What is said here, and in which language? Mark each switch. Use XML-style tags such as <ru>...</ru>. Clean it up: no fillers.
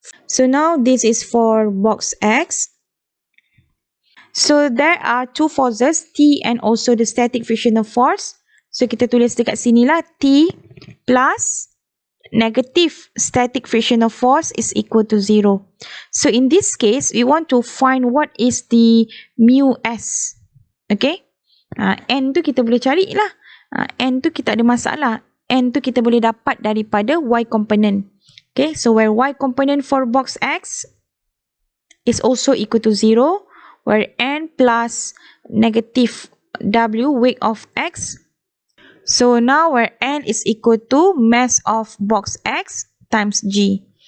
<en>So now this is for box X. So there are two forces, T and also the static frictional force. So</en> <ms>kita tulis dekat sini lah,</ms> <en>T plus negative static frictional force is equal to 0. So in this case, we want to find what is the mu s.</en> <ms>Okay. N tu kita boleh cari lah. N tu kita ada masalah. N tu kita boleh dapat daripada Y component.</ms> <en>Okay. So where Y component for box X is also equal to 0. Where N plus negative W weight of X. So now where N is equal to mass of box X times G.</en>